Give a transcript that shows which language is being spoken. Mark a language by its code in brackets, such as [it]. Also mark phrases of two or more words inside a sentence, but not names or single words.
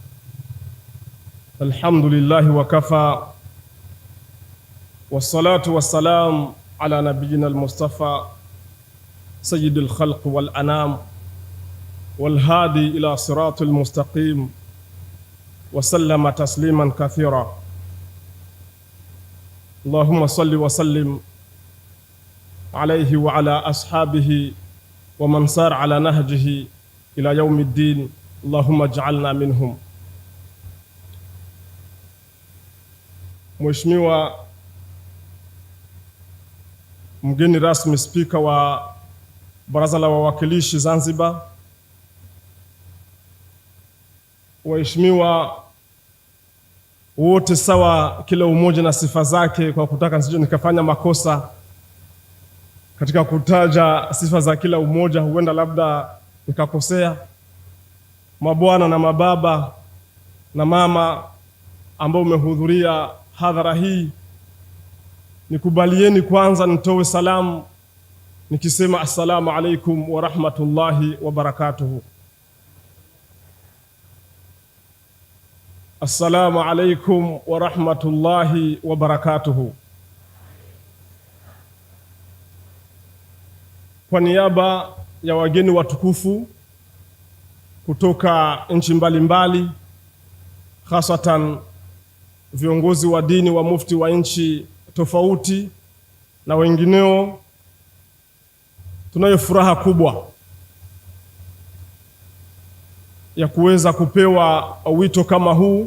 [ar] الحمد لله وكفى، والصلاة والسلام على نبينا المصطفى سيد الخلق والأنام والهادي إلى صراط المستقيم، وسلم تسليما كثيرا. اللهم صل وسلم عليه وعلى أصحابه ومن سار على نهجه إلى يوم الدين، اللهم اجعلنا منهم. [sw] Mheshimiwa mgeni rasmi, spika wa Baraza la Wawakilishi Zanzibar, waheshimiwa wote sawa, kila umoja na sifa zake, kwa kutaka nisije nikafanya makosa katika kutaja sifa za kila umoja, huenda labda nikakosea. Mabwana na mababa na mama ambao umehudhuria hadhara hii, nikubalieni kwanza nitoe salamu nikisema [ar] السلام عليكم ورحمة الله وبركاته. السلام عليكم ورحمة الله وبركاته. [sw] Kwa niaba ya wageni watukufu kutoka nchi mbalimbali, hasatan viongozi wa dini wa mufti wa nchi tofauti na wengineo, tunayo furaha kubwa ya kuweza kupewa wito kama huu.